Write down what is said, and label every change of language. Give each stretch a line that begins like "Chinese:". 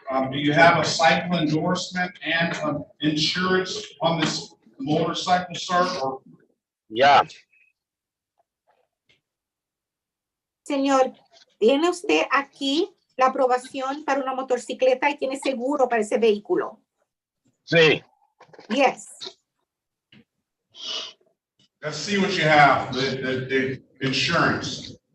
English: do you have a cycle endorsement and insurance on this motorcycle, sir? Or Yeah.
Spanish: Señor, ¿tiene usted aquí la aprobación para una motocicleta y tiene seguro para ese vehículo? Sí.
English: Yes. let's see what you have, the insurance.